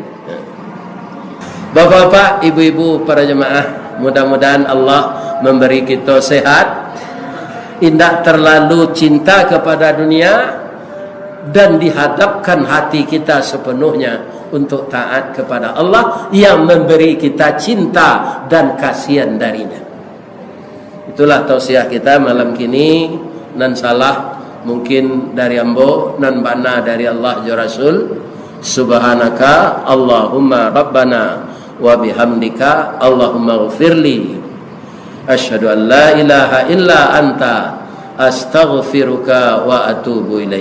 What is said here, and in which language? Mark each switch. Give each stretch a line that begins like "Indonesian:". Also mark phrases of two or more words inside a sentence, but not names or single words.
Indonesian: Bapak-bapak, ibu-ibu, para jemaah, mudah-mudahan Allah memberi kita sehat, tidak terlalu cinta kepada dunia, dan dihadapkan hati kita sepenuhnya untuk taat kepada Allah yang memberi kita cinta dan kasihan darinya. Itulah tausiah kita malam kini.
Minangkabau: Nan salah mungkin dari ambo, nan bana dari Allah ya Rasul.
Arabic: سبحانك اللهم ربنا وبحمدك اللهم اغفر لي. أشهد أن لا إله إلا أنت أستغفرك وأتوب إليه.